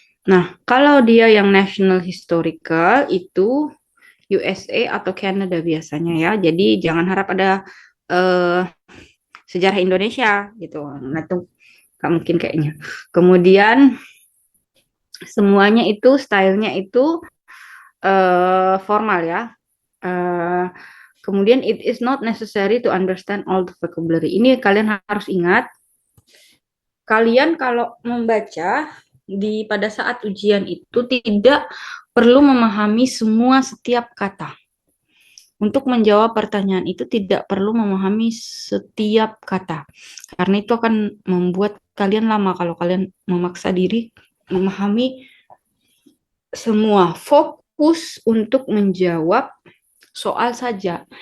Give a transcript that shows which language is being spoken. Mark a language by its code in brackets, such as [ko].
[id] Nah, kalau dia yang national historical itu USA atau Canada biasanya ya. Jadi jangan harap ada sejarah Indonesia gitu. Nah, itu nggak mungkin kayaknya. Kemudian semuanya itu stylenya itu formal ya. [en] Kemudian it is not necessary to understand all the vocabulary. [id] Ini kalian harus ingat. Kalian kalau membaca pada saat ujian itu tidak perlu memahami semua setiap kata. Untuk menjawab pertanyaan itu tidak perlu memahami setiap kata. Karena itu akan membuat kalian lama kalau kalian memaksa diri memahami semua. Fokus untuk menjawab soal saja.